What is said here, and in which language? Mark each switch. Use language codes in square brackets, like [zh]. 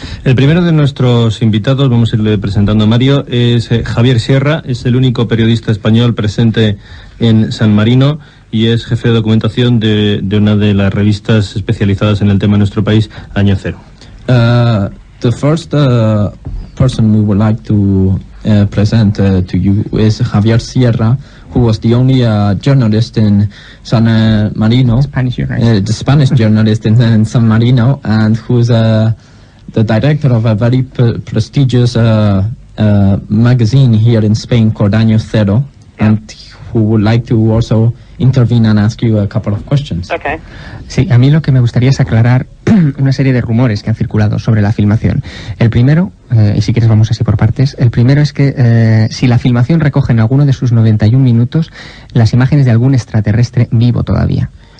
[es] El primero de nuestros invitados, vamos a irle presentando a Mario, es Javier Sierra, es el único periodista español presente en San Marino y es jefe de documentación de una de las revistas especializadas en el tema en nuestro país, Año Cero. [en] The first person we would like to present to you is Javier Sierra, who was the only journalist in San Marino, the Spanish journalist in San Marino, and who's the director of a very prestigious magazine here in Spain called Año Cero, and who would like to also intervene and ask you a couple of questions. Okay. [es] Sí, a mí lo que me gustaría es aclarar una serie de rumores que han circulado sobre la filmación. El primero, y si quieres vamos así por partes, el primero es que si la filmación recoge en alguno de sus 91 minutos las imágenes de algún extraterrestre vivo todavía.